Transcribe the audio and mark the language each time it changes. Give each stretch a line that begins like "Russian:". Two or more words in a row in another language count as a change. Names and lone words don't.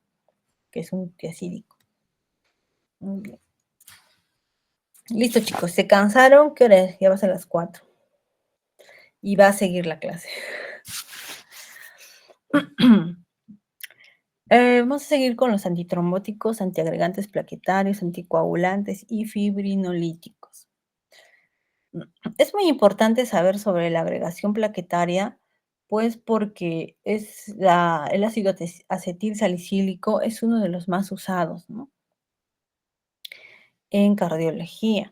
Spanish: Que es un tiacídico. Muy bien. Listo, chicos. ¿Se cansaron? ¿Qué hora es? Ya va a ser las 4. Y va a seguir la clase. Vamos a seguir con los antitrombóticos, antiagregantes plaquetarios, anticoagulantes y fibrinolíticos. Es muy importante saber sobre la agregación plaquetaria, pues porque el ácido acetil salicílico es uno de los más usados, ¿no? En cardiología.